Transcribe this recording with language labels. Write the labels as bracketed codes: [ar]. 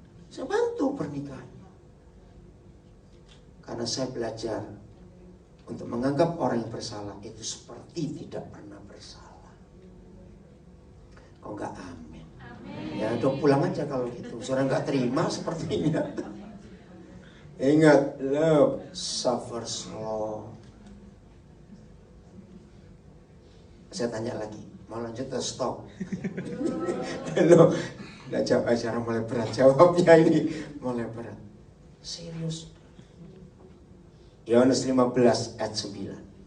[id] Saya bantu pernikahannya. Karena saya belajar untuk menganggap orang yang bersalah itu seperti tidak pernah bersalah. Kok enggak amin? Ya udah pulang aja kalau gitu. Saudara enggak terima sepertinya. Ingat, [en] love suffers long. [id] Saya tanya lagi, mau lanjut atau stop? Loh, nggak jawab acara mulai berat. Jawabnya ini mulai berat. Serius. Yohanes 15 ayat 9.